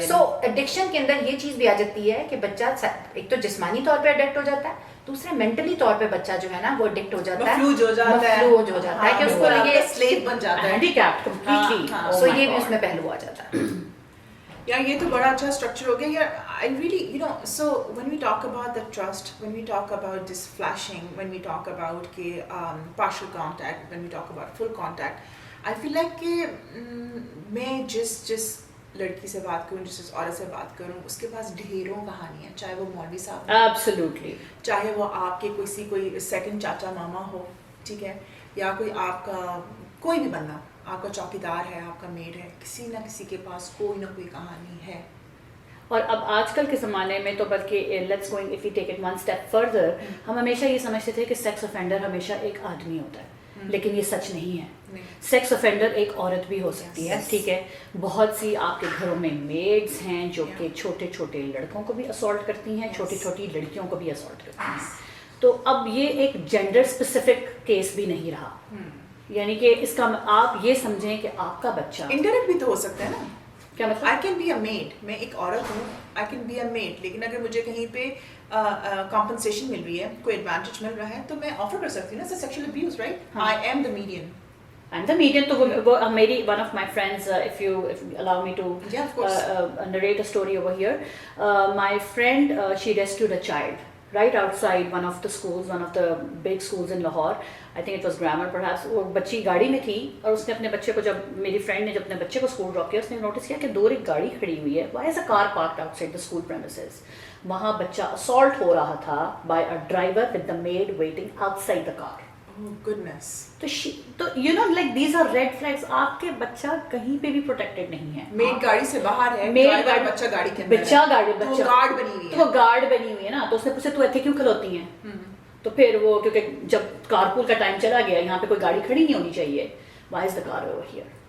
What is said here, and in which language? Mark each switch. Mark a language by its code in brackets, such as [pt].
[ur] سو addiction کے اندر یہ چیز بھی آ جاتی ہے کہ بچہ ایک تو جسمانی طور پہ ایڈکٹ ہو جاتا ہے, دوسرے مینٹلی طور پہ بچہ جو ہے نا وہ ایڈکٹ ہو جاتا ہے, مفلوج ہو جاتا ہے کہ اس کو یہ سلیو بن جاتا ہے, ہینڈی کیپڈ کمپلیٹلی. سو یہ بھی اس میں پہلو آ جاتا ہے. یار یہ تو بڑا اچھا اسٹرکچر ہو گیا. [en] یار I really, you know, so when we talk about the trust, when we talk about this flashing, when we talk about partial contact, when we talk about full contact, I feel like [ur] کہ میں جس لڑکی سے بات کروں, جس عورت سے بات کروں, اس کے پاس ڈھیروں کہانی ہے, چاہے وہ مولوی صاحب, [en] absolutely, [ur] چاہے وہ آپ کے کوئی سیکنڈ چاچا ماما ہو, ٹھیک ہے, یا کوئی آپ کا کوئی بھی بندہ, آپ کا چوکیدار ہے, آپ کا میڈ ہے, کسی نہ کسی کے پاس کوئی نہ کوئی کہانی ہے. اور اب آج کل کے زمانے میں تو بلکہ [en] let's going if you take it one step further, [ur] ہم ہمیشہ یہ سمجھتے تھے کہ سیکس افینڈر ہمیشہ ایک آدمی ہوتا ہے, لیکن یہ سچ نہیں ہے. سیکس افینڈر ایک عورت بھی ہو سکتی ہے, ٹھیک ہے. بہت سی آپ کے گھروں میں میڈز ہیں جو کہ چھوٹے چھوٹے لڑکوں کو بھی اسالٹ کرتی ہیں, چھوٹی چھوٹی لڑکیوں کو بھی اسالٹ کرتی ہیں. تو اب یہ ایک جینڈر اسپیسیفک کیس بھی نہیں رہا, یعنی کہ اس کا آپ یہ سمجھیں کہ آپ کا بچہ انڈائریکٹ بھی تو ہو سکتا ہے نا. کیا مطلب, [en] I can be a maid, [ur] میں ایک عورت ہوں, I can be a made, لیکن اگر مجھے کہیں پہ کمپنسیشن مل رہی ہے, کوئی ایڈوانٹیج مل رہا ہے, تو میں آفر کر سکتی ہوں نا. [en] Sexual abuse, right, I am the median. I'm the median. [ur] تو وہ میری [en] one of my friends, if you allow me to narrate a story over here, my friend, she rescued a child right outside one of the schools, one of the big schools in Lahore. I think it was grammar perhaps. [ur] وہ بچی گاڑی میں تھی, اور اس نے اپنے بچے کو, جب میری فرینڈ نے جب اپنے بچے کو اسکول ڈراپ کیا, اس نے نوٹس کیا کہ دور ایک گاڑی کھڑی ہوئی ہے. [en] Why is a car parked outside the school premises? [ur] وہاں بچہ [en] assault [ur] ہو رہا تھا [en] by a driver with the maid waiting outside the car. Oh goodness. تو you know like these are red flags. [ur] آپ کے بچہ کہیں پہ بھی پروٹیکٹڈ نہیں ہے. میڈ گاڑی سے باہر ہے, ڈرائیور بچہ گاڑی کے اندر ہے, بچہ گارڈ بنی ہوئی ہے, تو گارڈ بنی ہوئی ہے نا. تو اس نے پوچھا [pa] تو ایتھے کیوں کھلوتی ہیں, [ur] تو پھر وہ کیونکہ جب کارپول کا ٹائم چلا گیا, یہاں پہ کوئی گاڑی کھڑی نہیں ہونی چاہیے, [en] why is the car over here.